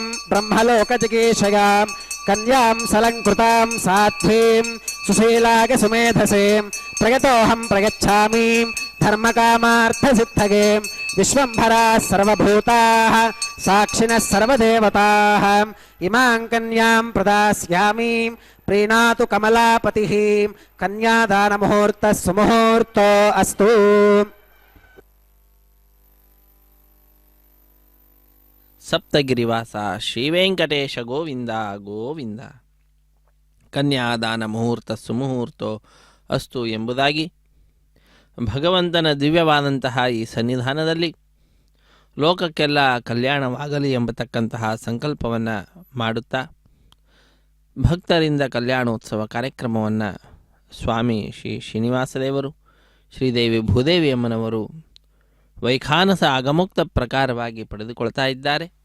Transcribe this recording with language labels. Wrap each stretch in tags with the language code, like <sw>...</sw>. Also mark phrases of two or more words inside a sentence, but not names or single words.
<sa>బ్రహ్మలోక జిగీషయాం కన్యాం సలంకృతాం సాధ్వీం సుశీలాగ సుమేధసేం ప్రయతోహం ప్రయచ్ఛామి ధర్మకామార్థసిద్ధగే విశ్వంభరాः సర్వభూతాः సాక్షిణः సర్వదేవతాः ఇమాం కన్యాం ప్రదాస్యామి ప్రీణాతు కమలాపతిః కన్యాదానముహూర్తः సుముహూర్తో అస్తు. ಸಪ್ತಗಿರಿವಾಸ ಶ್ರೀವೆಂಕಟೇಶ ಗೋವಿಂದ ಗೋವಿಂದ. ಕನ್ಯಾದಾನ ಮುಹೂರ್ತ ಸುಮುಹೂರ್ತೋ ಅಸ್ತು</sa> <kn>ಎಂಬುದಾಗಿ ಭಗವಂತನ ದಿವ್ಯವಾದಂತಹ ಈ ಸನ್ನಿಧಾನದಲ್ಲಿ ಲೋಕಕ್ಕೆಲ್ಲ ಕಲ್ಯಾಣವಾಗಲಿ ಎಂಬತಕ್ಕಂತಹ ಸಂಕಲ್ಪವನ್ನು ಮಾಡುತ್ತಾ ಭಕ್ತರಿಂದ ಕಲ್ಯಾಣೋತ್ಸವ ಕಾರ್ಯಕ್ರಮವನ್ನು ಸ್ವಾಮಿ ಶ್ರೀ ಶ್ರೀನಿವಾಸದೇವರು ಶ್ರೀದೇವಿ ಭೂದೇವಿ ಅಮ್ಮನವರು ವೈಖಾನಸ ಆಗಮುಕ್ತ ಪ್ರಕಾರವಾಗಿ ಪಡೆದುಕೊಳ್ತಾ ಇದ್ದಾರೆ.</kn>